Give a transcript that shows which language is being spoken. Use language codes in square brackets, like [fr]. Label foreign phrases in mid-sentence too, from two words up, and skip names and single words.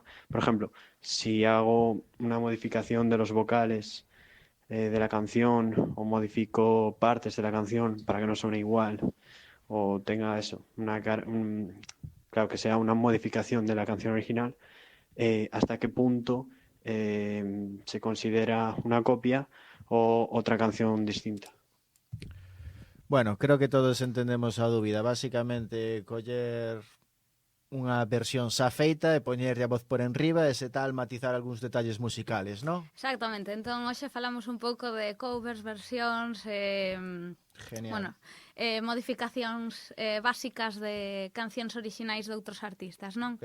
[es] Por ejemplo, si hago una modificación de los vocales de la canción o modifico partes de la canción para que no suene igual, o tenga eso, claro, que sea una modificación de la canción original, hasta qué punto se considera una copia o otra canción distinta. Bueno, creo que todos entendemos [gl] a dúbida. Básicamente, coller unha versión xa feita e poñerlle a voz por enriba e se tal matizar algúns detalles musicales, non? Exactamente, entón hoxe falamos un pouco de covers, versións, Genial. Bueno, modificacións básicas de cancións orixinais de outros artistas, non?